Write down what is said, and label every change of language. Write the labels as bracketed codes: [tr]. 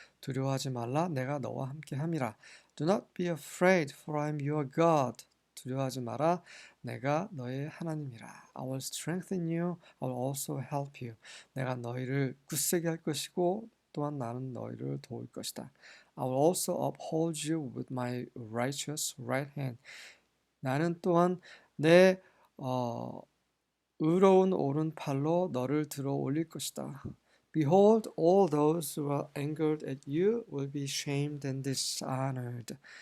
[ko] 두려워하지 말라 내가 너와 함께 함이라. [en] Do not be afraid for I am your God. [ko] 두려워하지 마라 내가 너의 하나님이라. [en] I will strengthen you. I will also help you. [ko] 내가 너희를 굳세게 할 것이고 또한 나는 너희를 도울 것이다. [en] I will also uphold you with my righteous right hand. [ko] 나는 또한 내 의로운 오른팔로 너를 들어 올릴 것이다. [en] Behold, all those who are angered at you will be shamed and dishonored.